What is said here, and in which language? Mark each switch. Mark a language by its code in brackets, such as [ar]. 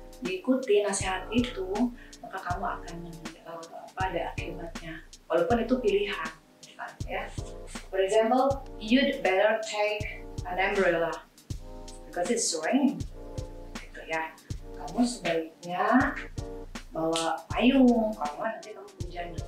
[id] diikuti nasihat itu, maka kamu akan ada akibatnya. Walaupun itu pilihan, ya. [en] For example, you'd better take an umbrella because it's raining. [id] Gitu ya. Kamu sebaiknya bawa payung, kalau nanti kamu hujan.